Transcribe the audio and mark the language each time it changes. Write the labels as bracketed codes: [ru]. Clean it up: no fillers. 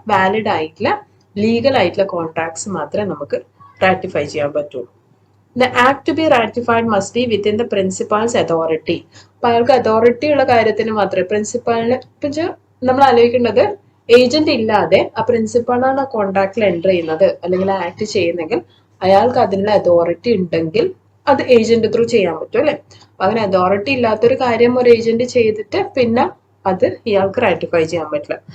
[ml] Valid ആയിട്ടുള്ള legal ആയിട്ടുള്ള contracts മാത്രമേ നമുക്ക് റാറ്റിഫൈ ചെയ്യാൻ പറ്റുള്ളൂ. [en] The act to be ratified must be within the principal's authority. [ml] അപ്പൊ അയാൾക്ക് അതോറിറ്റി ഉള്ള കാര്യത്തിന് മാത്രമേ പ്രിൻസിപ്പാളിന് നമ്മൾ ആലോചിക്കേണ്ടത് ഏജന്റ് ഇല്ലാതെ ആ പ്രിൻസിപ്പാളാണ് ആ കോൺട്രാക്റ്റിൽ എൻ്റർ ചെയ്യുന്നത് അല്ലെങ്കിൽ ആക്ട് ചെയ്യുന്നെങ്കിൽ അയാൾക്ക് അതിനുള്ള അതോറിറ്റി ഉണ്ടെങ്കിൽ അത് ഏജന്റ് ത്രൂ ചെയ്യാൻ പറ്റും അല്ലെ. അപ്പൊ അങ്ങനെ അതോറിറ്റി ഇല്ലാത്തൊരു കാര്യം ഒരു ഏജന്റ് ചെയ്തിട്ട് പിന്നെ അത് ഇയാൾക്ക് റാറ്റിഫൈ ചെയ്യാൻ പറ്റില്ല.